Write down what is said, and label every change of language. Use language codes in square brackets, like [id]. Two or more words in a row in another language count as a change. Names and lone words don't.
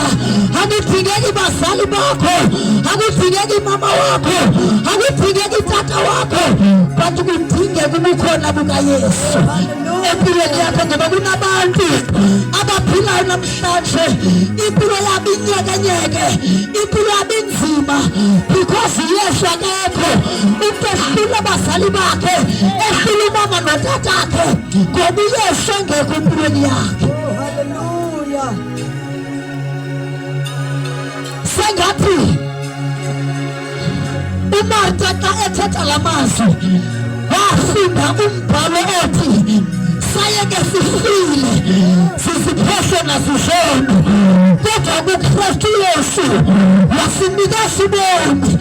[zu] Akudingeki bazali bakho, akudingeki mama wakho, akudingeki tata wakho, but kudingeka ubukhona bukaYesu empilweni yakho. Ngoba kunabantu abaphilayo namhlanje impilo yabo inyekanyeke, impilo yabo inzima because Yesu akekho. Umuntu ehlula abazali bakhe, ehlula umama notata akhe ngoba uYesu engekho empilweni yakhe. Hallelujah. Sengathi uMarta xa ethetha lamazwi wafunda umbhalo othi sayeke sifile sisiphohle nasizona kodwa kuKristu Yesu wasinikeza ubomi.